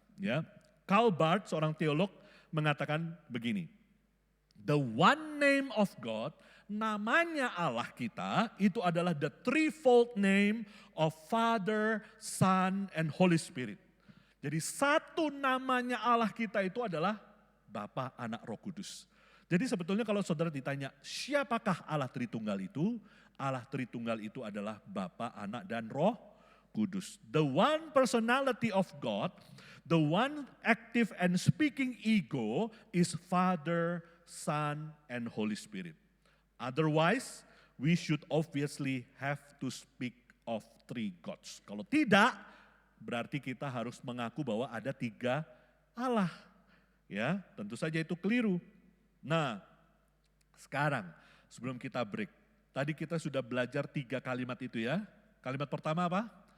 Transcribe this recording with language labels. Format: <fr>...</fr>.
<id>Ya, Karl Barth, seorang teolog, mengatakan begini,</id> <en>the one name of God,</en> <id>namanya Allah kita, itu adalah</id> <en>the threefold name of Father, Son, and Holy Spirit.</en> <id>Jadi satu namanya Allah kita itu adalah Bapa, Anak, Roh Kudus. Jadi sebetulnya kalau saudara ditanya, siapakah Allah Tritunggal itu? Allah Tritunggal itu adalah Bapa, Anak, dan Roh Kudus.</id> <en>The one personality of God, the one active and speaking ego is Father, Son, and Holy Spirit. Otherwise, we should obviously have to speak of three gods.</en> <id>Kalau tidak, berarti kita harus mengaku bahwa ada tiga Allah. Ya, tentu saja itu keliru. Nah, sekarang sebelum kita break, tadi kita sudah belajar tiga kalimat itu ya. Kalimat pertama apa?</id>